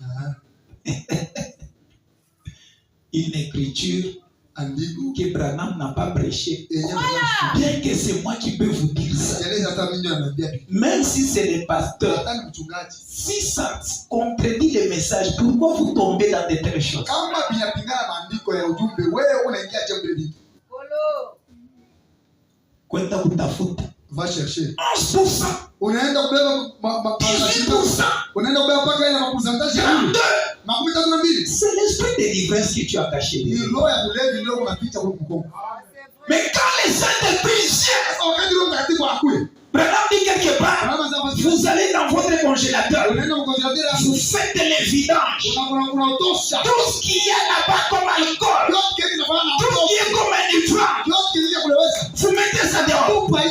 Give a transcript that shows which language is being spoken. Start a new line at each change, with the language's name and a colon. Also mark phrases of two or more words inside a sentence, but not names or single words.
French: Une écriture que Branham n'a pas prêché. Bien que c'est moi qui peux vous dire ça. Même si c'est les pasteurs, si ça contredit le message, pourquoi vous tombez dans de telles choses?
Swahili: Kwenda kutafuta.
French: Va chercher. 11%.
Swahili: Unaenda kubeba 18%. Unaenda kubeba paka ile makusantaje. 32.
French: C'est l'esprit de l'ivresse que tu as caché. Mais quand les Saint-Esprit viennent, Branham dit quelque part, vous allez dans votre congélateur, vous faites les vidanges, tout ce qu'il y a là-bas comme alcool, tout ce qui est comme un ivrogne, vous mettez ça dehors.